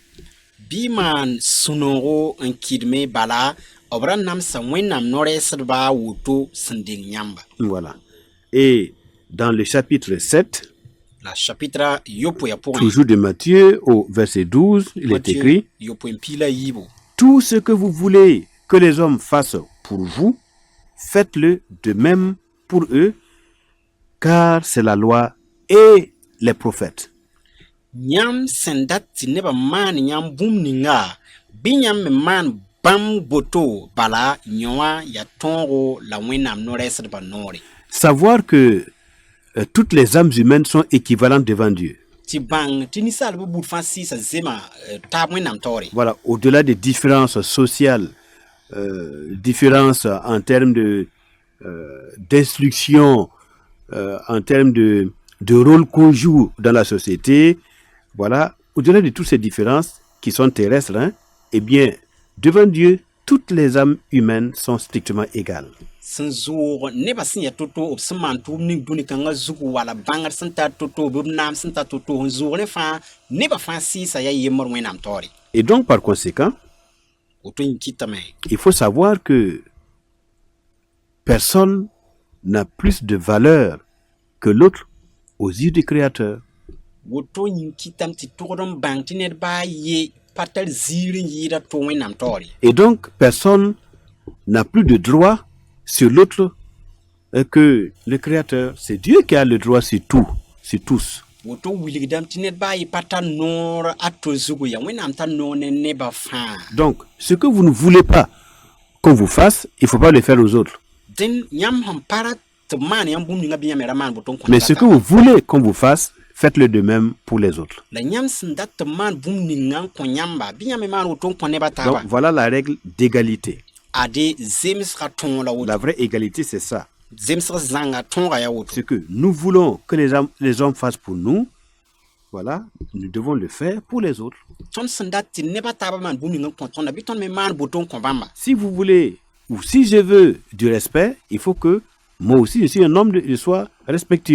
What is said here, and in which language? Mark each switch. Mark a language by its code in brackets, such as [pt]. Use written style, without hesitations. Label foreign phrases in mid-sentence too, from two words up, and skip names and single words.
[mos] Bɩ maan sũ-noogo n kɩdme bala b ra namsa wẽnnaam no-rɛɛsdbã woto sẽn deng yãmba. [fr] Voilà. Et dans le chapitre 7, [mos] La chapitre yopoe pʋgẽ [fr] toujours de Matthieu au verset 12, il est écrit, [mos] yopoe n pi la yiibo. [fr] tout ce que vous voulez que les hommes fassent pour vous, faites-le de même pour eux, car c'est la loi et les prophètes. [mos] Yãmb sẽn dat tɩ nebã maan yãmb bũmb ninga bɩ yãmb me maan bãmb boto bala yõ wã yaa tõogo la wẽnnaam no-rɛɛsdbã noore. [fr] Savoir que toutes les âmes humaines sont équivalentes devant Dieu. [mos] Tɩ bãng tɩ ninsaalbã buud fãa sɩɩsa zema taab wẽnnaam taoore. [fr] Voilà, au-delà des différences sociales, différences en termes d'instruction, en termes de rôle qu'on joue dans la société, voilà, au-delà de toutes ces différences qui sont terrestres, hein, eh bien, devant Dieu, toutes les âmes humaines sont strictement égales. [mos] Sẽn zoog nebã sẽn yaa to-to b sẽn maan tʋʋm ning dũni-kãngã zugu wala bãngd sẽn tar to-to b naam sẽn tar to-to n zoog ne fãa nebã fãa sɩɩsa yaa yembr wẽnnaam taoore. [fr] Et donc, par conséquent, [mos] Woto n kɩtame [fr] il faut savoir que personne n'a plus de valeur que l'autre aux yeux du Créateur. [mos] woto n kɩtame tɩ tʋgd n bãng tɩ ned baa ye pa tar ziir n yɩɩda to wẽnnaam taoore. [fr] Et donc, personne n'a plus de droit sur l'autre que le Créateur, c'est Dieu qui a le droit sur tout, sur tous. [mos] woto wilgdam tɩ ned baa yɩ pa tar noor a to zugu ya wẽnnaam tar noor ne nebã fãa [fr] Donc, ce que vous ne voulez pas qu'on vous fasse, il ne faut pas le faire aux autres. [mos] dẽn yãmb sẽn para tɩ b maan yãmb bũmb ninga bɩ yãmb me ra maan boto n kõ [fr] Mais ce que vous voulez qu'on vous fasse, faites-le de même pour les autres. [mos] la yãmb sẽn dat tɩ b maan bũmb ninga n kõ yãmba bɩ yãmb me maan woto n kõ nebã taaba [fr] Donc, voilà la règle d'égalité. [mos] ade zemsga tõog la woto [fr] La vraie égalité, c'est ça. [mos] zemsg zãnga tõoga ya woto [fr] Ce que nous voulons que les hommes fassent pour nous, voilà, nous devons le faire pour les autres. [mos] tõnd sẽn dat tɩ nebã taaba maan bũmb ninga n kõ tõnda bɩ tõnd me maan boto n kõ bãmba [fr] Si vous voulez, ou si je veux du respect, il faut que moi aussi, je suis un homme, je sois respectueux.